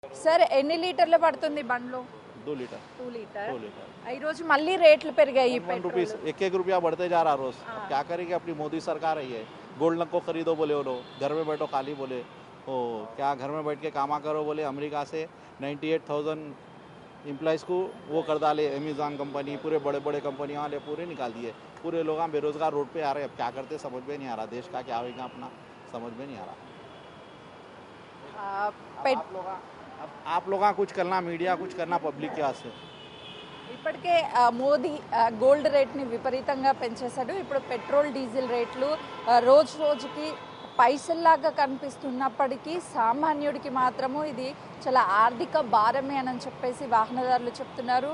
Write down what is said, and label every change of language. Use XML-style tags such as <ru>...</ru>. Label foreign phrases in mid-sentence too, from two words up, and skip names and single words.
<te>సరే ఎన్ని లీటర్లు పడుతుంది బండ్లో?</te> <hi>2 लीटर</hi> <te>2 లీటర్.</te> <hi>2 लीटर</hi> <te>ఈ రోజు మళ్ళీ రేట్లు పెరిగాయి.</te> <hi>1 रुपीस एक एक रुपया बढ़ते जा रहा रोज। अब क्या करेगी अपनी मोदी सरकार है ये। गोल्ड को खरीदो बोले वो लोग, घर में बैठो खाली बोले ओ क्या घर में बैठ के कामा करो बोले। अमेरिका से 98,000 एम्प्लॉयज़ को वो कर डाले, अमेज़ॉन कंपनी पूरे बड़े बड़े कंपनियां वाले पूरे निकाल दिए। पूरे लोग बेरोजगार रोड पे आ रहे हैं। अब क्या करते समझ में नहीं आ रहा, देश का क्या होगा अपना समझ में नहीं आ रहा। आप लोग कुछ करना, मीडिया कुछ करना पब्लिक के वास्ते।</hi> <te>ఇప్పటికే మోదీ గోల్డ్ రేట్ని విపరీతంగా పెంచేశాడు. ఇప్పుడు</te> <en>petrol diesel</en> <te>రేట్లు రోజు రోజుకి పైసల్లాగా కనిపిస్తున్నప్పటికీ సామాన్యుడికి మాత్రము ఇది చాలా ఆర్థిక భారమే అని చెప్పేసి వాహనదారులు చెప్తున్నారు.</te>